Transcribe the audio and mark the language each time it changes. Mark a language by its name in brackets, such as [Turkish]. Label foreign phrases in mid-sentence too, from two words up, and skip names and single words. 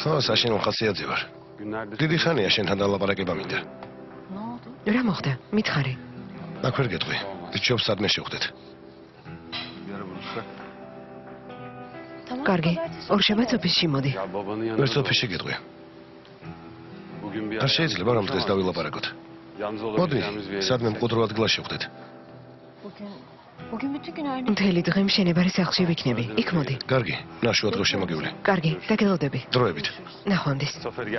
[Georgian] ხო, საშენ ხასიათზე ვარ. [Turkish] günlerdir [Georgian] დიდი ხანია შენთან დალაპარაკება მინდა. რა მოხდა? მითხარი. აქ ვერ გეტყვი. ჯობს სადმე შევხვდეთ. [Turkish] bir ara buluşsak. [Georgian] კარგი. ორშაბათს ოფისში მოდი. [Turkish] Ya babanın yanında. [Georgian] ვერც ოფისში გეტყვი. [Turkish] Bugün bir [Georgian] არ შეიძლება რომ დღეს დავილაპარაკოთ. [Turkish] Yalnız [Georgian] მოდი, [Turkish] olabileceğimiz bir yere. [Georgian] სადმე მყუდრო ადგილას შევხვდეთ. [Turkish] Bugün bütün gün aynı. [Georgian] მთელი დღე მშენებარე სახლში ვიქნები. იქ მოდი. კარგი, ნაშუა დრო შემოგივლი. კარგი, დაგელოდები. დროებით. ნახვამდის. [Turkish] Zafer gel.